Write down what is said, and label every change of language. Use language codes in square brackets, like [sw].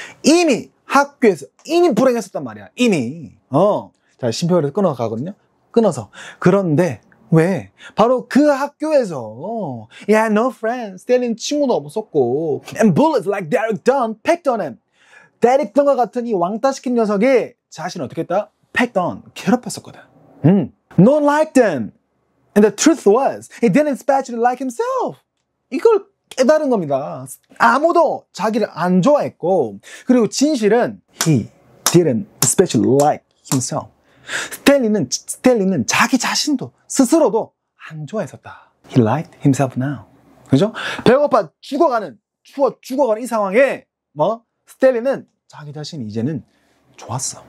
[ko] 이미 학교에서 이미 불행했었단 말이야. 이미. 자, 심표를 끊어가거든요. 끊어서. 그런데 왜? 바로 그 학교에서 [en] he had no friends. [ko] 때리는 친구도 없었고 [en] and bullets like Derek Dunn picked on him. [ko] 데릭 던과 같은 이 왕따시킨 녀석이 자신을 어떻게 했다? [en] picked on. [ko] 괴롭혔었거든. [en] No one liked him. And the truth was he didn't especially like himself. [ko] 이걸 깨달은 겁니다. 아무도 자기를 안 좋아했고 그리고 진실은 [en] he didn't especially like himself. [ko] 스탠리는 자기 자신도 스스로도 안 좋아했었다. [en] He liked himself now. [ko] 그죠? 배고파 죽어가는 이 상황에 스탠리는 자기 자신이 이제는 좋았어.